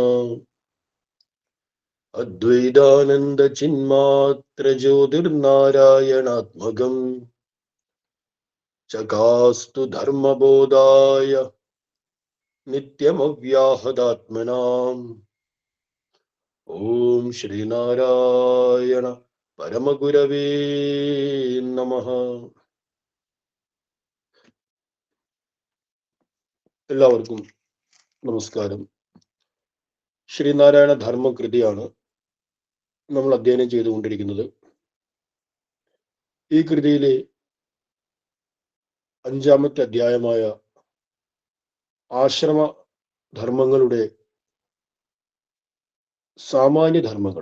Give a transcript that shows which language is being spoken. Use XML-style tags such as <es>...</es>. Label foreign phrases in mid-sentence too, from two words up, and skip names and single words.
<sa>अद्वैतानंद चिन्मात्र ज्योतिर्नारायणात्मकम् चकास्तु धर्मबोधाय नित्यमव्याहदात्मनाम्। ओम श्रीनारायण परमगुरवे नमः.</sa> <ml>എല്ലാവർക്കും നമസ്കാരം. ശ്രീനാരായണ ധർമ്മകൃതിയാണ് നമ്മൾ അധ്യയനം ചെയ്തുകൊണ്ടിരിക്കുന്നത്. ഈ കൃതിയിലെ 5-ാമത്തെ അധ്യായമായ ആശ്രമ ധർമ്മങ്ങളുടെ സാമാന്യ ധർമ്മങ്ങൾ.</ml>